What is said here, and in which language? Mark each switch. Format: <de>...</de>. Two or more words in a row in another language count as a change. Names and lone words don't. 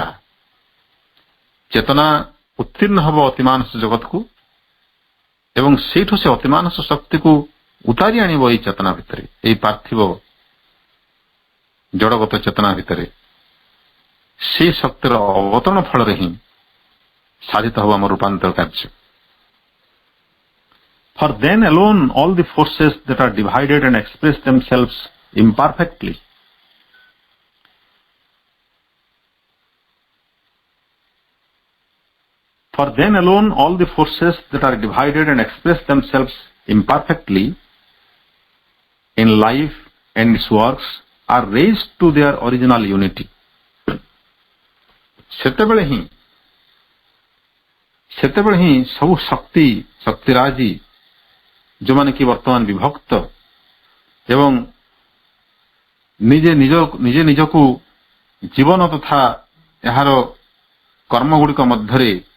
<or>ଚେତନା ଉତ୍ତୀର୍ଣ୍ଣ ହେବ ଅତିମାନସ ଜଗତକୁ ଏବଂ ସେଇଠୁ ସେ ଅତିମାନସ ଶକ୍ତିକୁ ଉତାରି ଆଣିବ ଏହି ଚେତନା ଭିତରେ, ଏହି ପାର୍ଥିବ ଜଡଗତ ଚେତନା ଭିତରେ। ସେହି ଶକ୍ତିର ଅବତରଣ ଫଳରେ ହିଁ ସାଧିତ ହେବ ଆମ ରୂପାନ୍ତର କାର୍ଯ୍ୟ।</or> <en>For then alone all the forces that are divided and express themselves imperfectly For then alone all the forces that are divided and express themselves imperfectly in life and its works are raised to their original unity.</en> <or>ସେତେବେଳେ ହିଁ ସବୁ ଶକ୍ତିରାଜି ଯେଉଁମାନେ କି ବର୍ତ୍ତମାନ ବିଭକ୍ତ ଏବଂ ନିଜେ ନିଜକୁ ଜୀବନ ତଥା ଏହାର କର୍ମଗୁଡ଼ିକ ମଧ୍ୟରେ</or>